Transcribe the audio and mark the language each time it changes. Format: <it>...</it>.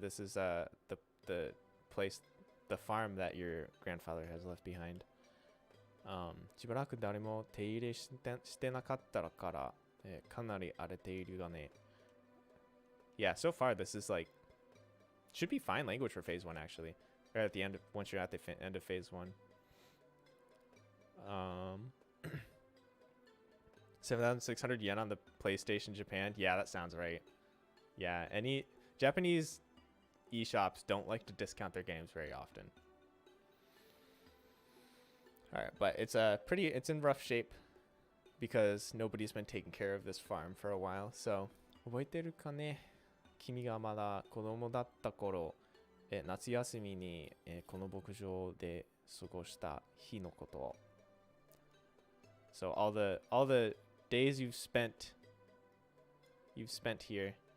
<en>This is the place, the farm that your grandfather has left behind.</en> <ja>しばらく誰も手入れしてなかったから、かなり荒れているがね。</ja> <en>Yeah, so far this is like should be fine language for phase 1 actually. Or at the end once you're at the end of phase 1. 7,600 yen on the PlayStation Japan. Yeah, that sounds right. Yeah, any Japanese eShops don't like to discount their games very often. All right, but it's in rough shape because nobody's been taking care of this farm for a while.</en> <ja>So, 覚えてるかね? 君がまだ子供だった頃、夏休みに、この牧場で過ごした日のことを。</ja> <en>So all the days you've spent here.</en>